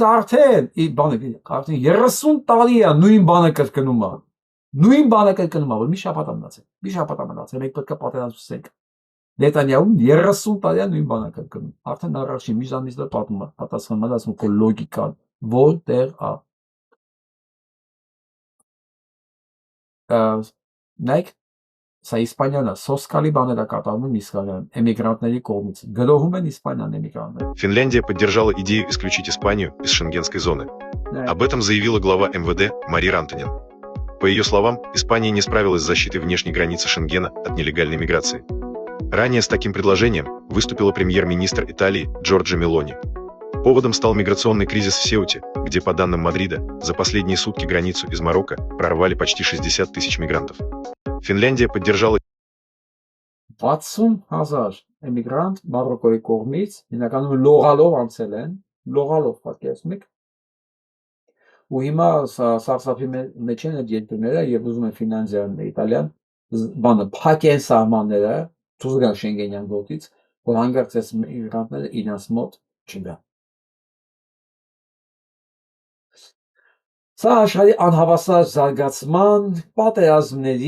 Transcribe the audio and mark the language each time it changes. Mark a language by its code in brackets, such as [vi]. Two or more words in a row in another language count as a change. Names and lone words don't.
[hy] արդեն 30 տարի է նույն բանը կրկնում է։ Նույն բանը կրկնում է, որ մի շաբաթ է մնացել, մի շաբաթ է մնացել, մենք պետք է պատերազմ սկսենք։ Նետանյահուն 30 տարի է նույն բանը կրկնում։ Արդեն առաջին միջանից դա պատմում է, պատասխանում է, ասում քո լոգիկան որտեղ է։ Նայեք, սա Իսպանիան է, սոսկալի բաներ է կատարվում իսկական էմիգրանտների կողմից։ Գրոհում են Իսպանիան էմիգրանտները։ [ru] Финляндия поддержала идею исключить Испанию из шенгенской зоны. Об этом заявила глава МВД Мари Рантанен. По ее словам, Испания не справилась с защитой внешней границы Шенгена от нелегальной миграции. Ранее с таким предложением выступила премьер-министр Италии Джорджа Мелони. Поводом стал миграционный кризис в Сеуте, где, по данным Мадрида, за последние сутки границу из Марокко прорвали почти 60 тысяч мигрантов. Финляндия поддержала [hy] 60,000 էմիգրանտ Մարոկոյի կողմից, հիմնականում լողալով անցել են, լողալով պատկերացնում եք։ Ու հիմա սարսափի մեջ են այդ երկրները եւ ուզում են Ֆինլանդիան, Իտալիան, բանը փակեն սահմանները, դուրս գան Շենգենյան գոտից, որ հանգարց այս միգրանտները իրենց մոտ չգան։ Սա աշխարհի անհավասար զարգացման, պատերազմների,